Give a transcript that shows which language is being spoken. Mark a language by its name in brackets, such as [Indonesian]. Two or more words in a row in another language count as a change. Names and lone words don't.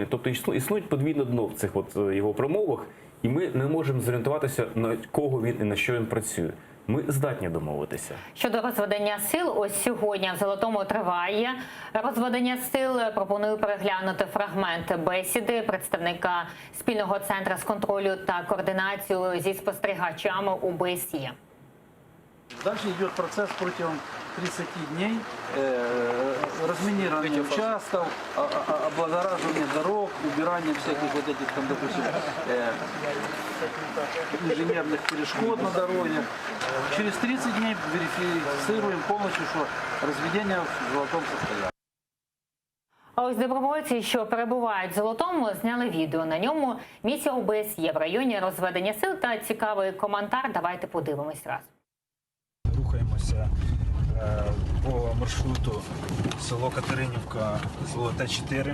[Ukrainian] Тобто існують подвійне дно в цих його промовах, і ми не можемо зорієнтуватися, на кого він і на що він працює. Ми здатні домовитися. Щодо розведення сил, ось сьогодні в Золотому триває розведення сил. Пропоную переглянути фрагмент бесіди представника спільного центру з контролю та координацію зі спостерігачами ОБСЄ. [Russian] Дальше идет процесс протягом 30 дней разминирования участков, облагораживания дорог, убирания всяких вот этих там, допустим, инженерных перешкод на дороге. Через 30 дней верифицируем полностью, что разведение в золотом состоянии. [Ukrainian] А ось добровольці, що перебувають в Золотому, зняли відео. На ньому місія ОБСЄ в районі розведення сил та цікавий коментар. Давайте подивимось раз. Рухаємося по маршруту село Катеринівка, Золоте 4.